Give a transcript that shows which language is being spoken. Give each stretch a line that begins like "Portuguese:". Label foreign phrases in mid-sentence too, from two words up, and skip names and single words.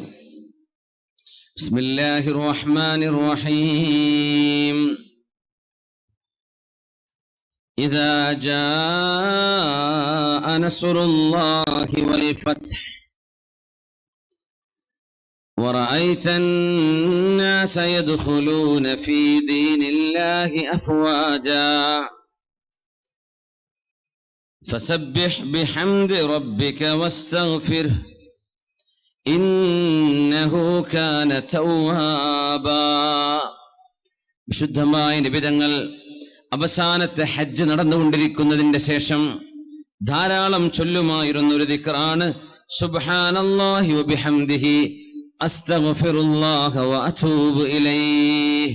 Arabic: بسم الله الرحمن الرحيم. إذا جاء نصر الله والفتح ورأيت الناس يدخلون في دين الله أفواجا فسبح بحمد ربك واستغفره إنه كان توابا.
Malayalam: വിശുദ്ധമായ നിബിതങ്ങൾ അവസാനത്തെ ഹജ്ജ് നടന്നുകൊണ്ടിരിക്കുന്നതിന്റെ ശേഷം ധാരാളം ചൊല്ലുമായിരുന്ന ഒരു ദിക്റാണ്
Arabic: سبحان الله وبحمده أستغفر الله وأتوب إليه.